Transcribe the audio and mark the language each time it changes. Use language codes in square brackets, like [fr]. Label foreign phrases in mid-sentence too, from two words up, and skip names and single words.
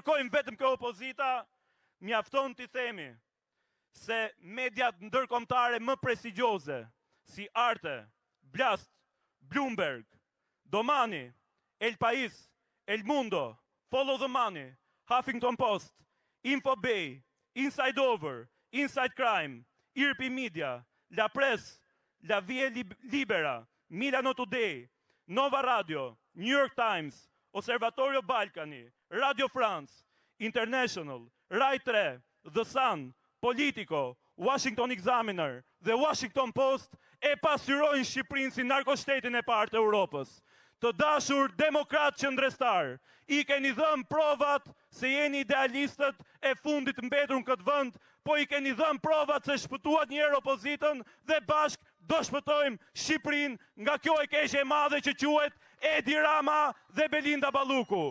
[sq] kërkojnë vetëm kjo opozita, mjafton t'i themi se mediat ndërkombëtare më prestigjioze si Arte, Blast, Bloomberg, Domani, El País, El Mundo, Follow the Money, Huffington Post, Infobay, Inside Over, Inside Crime, Irpi Media, La Press, La Vie Libera, Milano Today, Nova Radio, New York Times, Osservatorio Balkani, Radio France, International, Rai 3, The Sun, Politico, Washington Examiner dhe Washington Post e pasqyrojnë Shqipërinë si narkoshtetin e parë të Europës. Të dashur demokrat qëndrestar, i keni dhënë provat se jeni idealistët e fundit mbetur në këtë vend, po i keni dhënë provat se shpëtuat një herë opozitën dhe bashk do shpëtojmë Shqipërinë nga kjo e keqe e madhe që quhet Edi Rama dhe Belinda Balluku.